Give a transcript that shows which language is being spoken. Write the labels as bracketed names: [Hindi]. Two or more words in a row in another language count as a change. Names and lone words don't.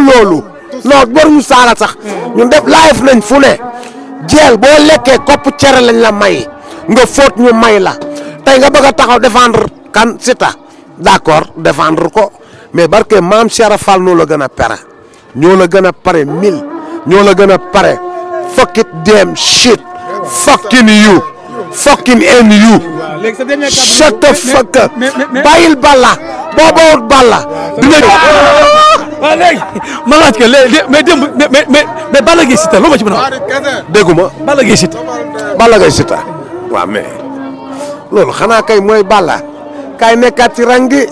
[Wolof] loolu non waruñu saala sax ñun def live nañ fu ne jël boo lekkee kopp cere lañ la may nga fóot ñu may la tey nga bëgg a taxaw défendre kan Siteu d'accord défendre ko mais barke maam Cheikh Fall noo la gën a pere ñoo la gën a pare 1000 ñoo la gën a pare [English] fuck it damn shit fucking you fucking and you shut the fuck up [Wolof] bàyyil Balla boo bawut Balla dina waaw léegi ma laaj ko léegi mais démb mais Balla Gaye Siteu loo ma ci mën a wax dégguma Balla Gaye Siteu Balla Gaye Siteu waaw mais loolu xanaa kay mooy Balla kay nekkaat ci rang gi